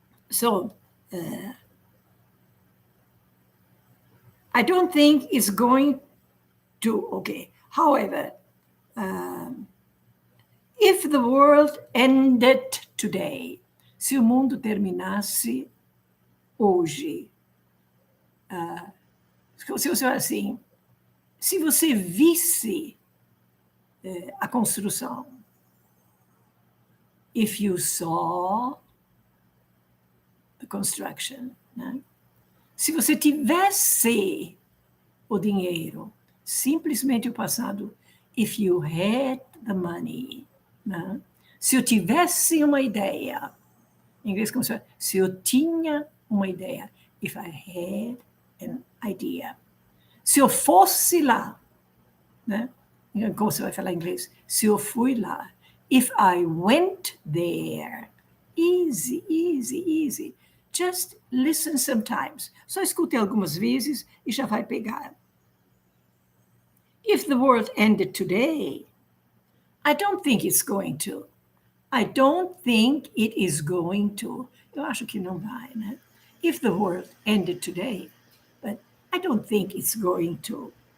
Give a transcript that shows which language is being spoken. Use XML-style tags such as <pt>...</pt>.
<en>So, I don't think it's going to, okay. However, if the world ended today,</en> <pt>se o mundo terminasse hoje, se você assim, se você visse a construção,</pt> <en>if you saw the construction,</en> <pt>né? Se você tivesse o dinheiro, simplesmente o passado,</pt> <en>if you had the money,</en> <pt>né? Se eu tivesse uma ideia, em inglês como se eu tinha uma ideia,</pt> <en>if I had an idea.</en> <pt>Se eu fosse lá, né? Como você vai falar em inglês? Se eu fui lá,</pt> <en>if I went there. Easy, easy, easy. Just listen sometimes.</en> <pt>Só escute algumas vezes e já vai pegar.</pt> <en>If the world ended today, I don't think it's going to. I don't think it is going to.</en> <pt>Eu acho que não vai, né?</pt> <en>If the world ended today, but I don't think it's going to.</en>